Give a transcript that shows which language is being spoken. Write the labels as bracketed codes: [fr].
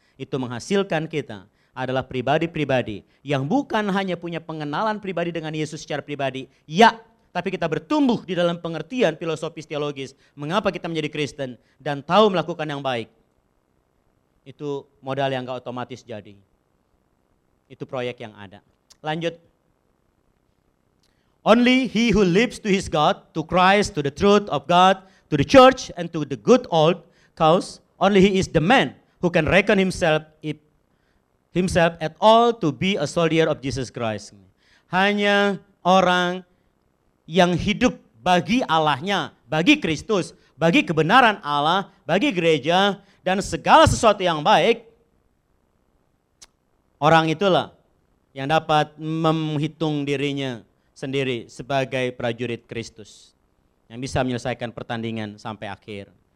[id] Itu menghasilkan kita adalah pribadi-pribadi yang bukan hanya punya pengenalan pribadi dengan Yesus secara pribadi, ya, tapi kita bertumbuh di dalam pengertian filosofis teologis mengapa kita menjadi Kristen dan tahu melakukan yang baik. Itu modal yang gak otomatis jadi. Itu proyek yang ada. Lanjut. [en] Only he who lives to his God, to Christ, to the truth of God, to the church and to the good old cause, only he is the man who can reckon himself at all to be a soldier of Jesus Christ. [id] Hanya orang yang hidup bagi Allahnya, bagi Kristus, bagi kebenaran Allah, bagi gereja, dan segala sesuatu yang baik, orang itulah yang dapat menghitung dirinya sendiri sebagai prajurit Kristus, yang bisa menyelesaikan pertandingan sampai akhir.